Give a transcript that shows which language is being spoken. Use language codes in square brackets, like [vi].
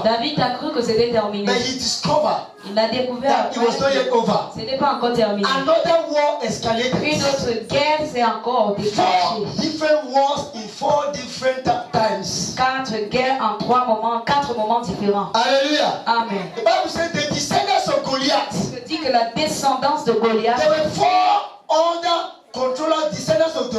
[fr] David a cru que c'était terminé. [en] But he discovered [fr] Il a découvert [en] that it was not yet over. [fr] ce n'est pas encore terminé. [en] Another war escalated. [fr] Une autre guerre s'est encore [en] 4 [fr] déclenchée. [en] different wars in 4 different times. [fr] 4 guerres en 4 moments différents. [en] Hallelujah. Amen. The Bible says the descendants of Goliath, [fr] Je dis que la descendance de Goliath, [en] there were 4 other controller descendants of